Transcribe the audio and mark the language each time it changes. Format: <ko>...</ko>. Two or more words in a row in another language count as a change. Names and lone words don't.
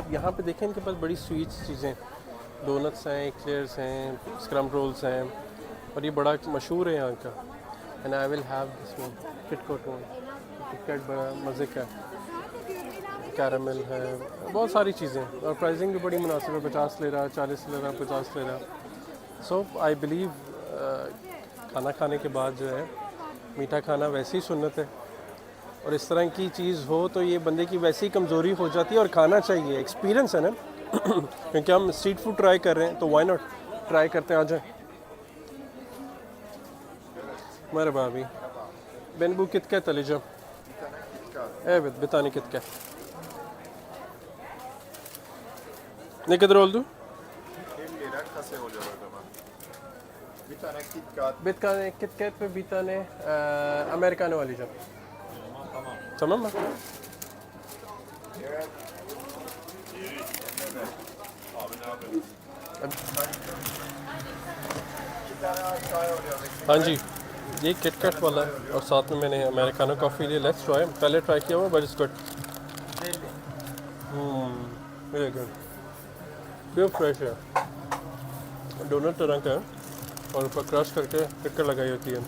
<ur>اب یہاں پے دیکھیں ان کے پاس بڑی سویٹس چیزیں، ڈونٹس ہیں، ایکلیئرز ہیں,</ur> <en>scrum rolls</en> <ur>ہیں، اور یہ بڑا مشہور ہے یہاں کا.</ur> <en>And I will have this one, KitKat one.</en> <ur>کٹ کیٹ بڑا مزے کا، کیریمل ہے، بہت ساری چیزیں، اور پرائسنگ بھی بڑی مناسب ہے، 50 لے رہا، 40 لے رہا، 50 لے رہا.</ur> <en>So I believe</en> <ur>کھانا کھانے کے بعد جو ہے میٹھا کھانا ویسے ہی سنت ہے، اور اس طرح کی چیز ہو تو یہ بندے کی ویسے ہی کمزوری ہو جاتی ہے، اور کھانا چاہیے، ایکسپیرینس ہے نا. کیونکہ ہم</ur> <en>street food</en> <ur>ٹرائی کر رہے ہیں تو</ur> <en>why not</en> <ur>ٹرائی کرتے ہیں، آ جائے.</ur> <tr>Merhaba abi. Ben bu KitKat alacağım. Evet, bir tane KitKat. Ne kadar oldu? 50 lira kase oluyor o zaman. Bir tane KitKat. Bir tane KitKat ve bir tane Americano alacağım. Tamam mı? Evet. İki tane çay oluyor.</tr> <ur>ہاں جی، یہ KitKat والا ہے، اور ساتھ میں میں نے</ur> <en>Americano coffee</en> <ur>لیا.</ur> <en>Let's try,</en> <ur>پہلے ٹرائی کیا ہوا</ur> <en>But it's good. Very good, pure fresh</en> <ur>ہے، ڈونٹ طرح کا ہے، اور اوپر کرش کر کے ٹکر لگائی ہوتی ہے.</ur>